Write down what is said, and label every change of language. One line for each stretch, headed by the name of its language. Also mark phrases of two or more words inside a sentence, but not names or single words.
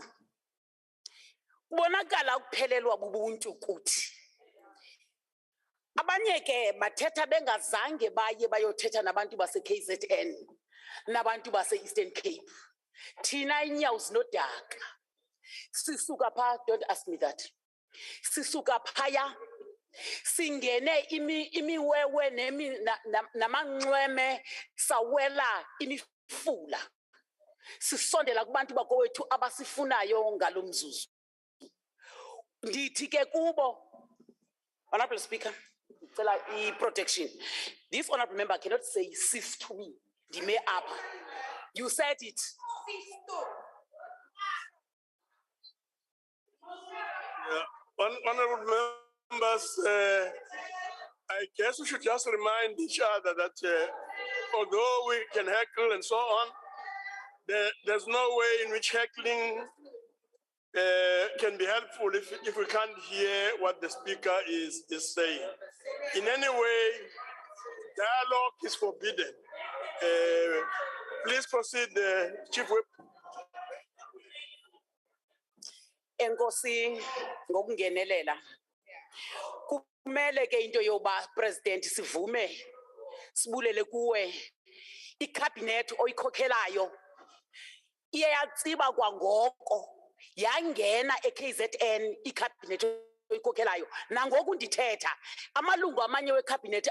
Xhosa: Kubonakala ukuphelelwa bubuntu kuthi. Abanye ke bathetha bengazange baye bayothetha nabantu base KZN nabantu base Eastern Cape. Thina inyawo zinodaka. Sisuka pha,
English: don't ask me that.
Xhosa: Sisuka phaya singene imiwewe namanxweme sawela imifula. Sisondela kubantu bakowethu abasifunayo ngalomzuzu. Ndithi ke kubo,
English: Honorable Speaker, protection. This honorable member cannot say cease to me. Dime up. You said it. Honorable members, I guess we should just remind each other that although we can heckle and so on, there's no way in which heckling can be helpful if we can't hear what the speaker is saying. In any way, dialogue is forbidden. Please proceed, Chief Whip.
Xhosa: Enkosi ngokungenelela. kumele ke into yoba president sivume sibulele kuwe icabinet oyikhokhelayo iye yatsiba kwangoko yangena eKZN icabinet oyikhokhelayo nangoku ndithetha amalungu amanye wecabinet